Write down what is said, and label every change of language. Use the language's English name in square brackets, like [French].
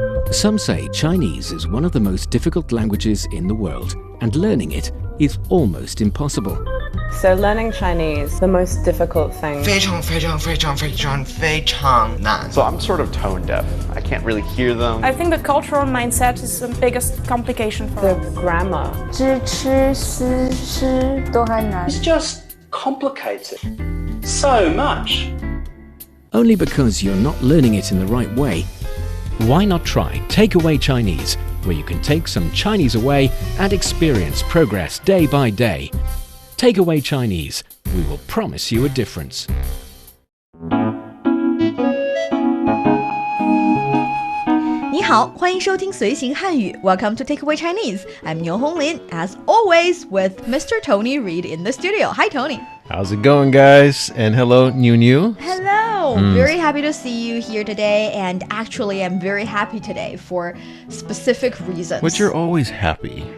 [English] Some say Chinese is one of the most difficult languages in the world, and learning it is almost impossible. So learning Chinese, the most difficult thing. [Chinese] 非常非常非常非常非常难. [English] So I'm sort of tone deaf. I can't really hear them. I think the cultural mindset is the biggest complication for The us. grammar. [Chinese] 知吃思诗都很难 [English] It's just complicated. So much. Only because you're not learning it in the right way. Why not try Takeaway Chinese, where you can take some Chinese away and experience progress day by day. Takeaway Chinese, we will promise you a difference. [Chinese] 你好，欢迎收听随行汉语 [English] Welcome to Takeaway Chinese. I'm Niu Honglin, as always, with Mr. Tony Reid in the studio. Hi, Tony. How's it going, guys? And hello, Niuniu. Hello. Very happy to see you here today. And actually, I'm very happy today for specific reasons. But you're always happy.